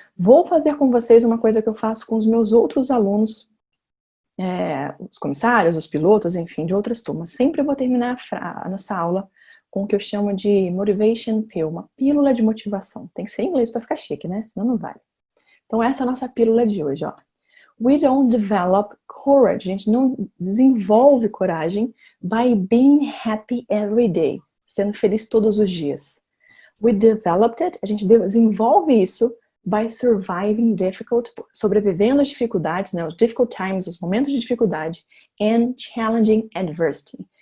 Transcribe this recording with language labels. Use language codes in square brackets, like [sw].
[pt] Vou fazer com vocês uma coisa que eu faço com os meus outros alunos, os comissários, os pilotos, enfim, de outras turmas. Sempre vou terminar a nossa aula com o que eu chamo de Motivation Pill, uma pílula de motivação. Tem que ser em inglês para ficar chique, né? Senão não vale. Então essa é a nossa pílula de hoje, ó. [en] We don't develop courage. [pt] A gente não desenvolve coragem [en] by being happy every day. [pt] Sendo feliz todos os dias. [en] We developed it, [pt] a gente desenvolve isso [en] by surviving difficult, [pt] sobrevivendo às dificuldades, né, os [en] difficult times, [pt] os momentos de dificuldade, [en] and challenging adversity.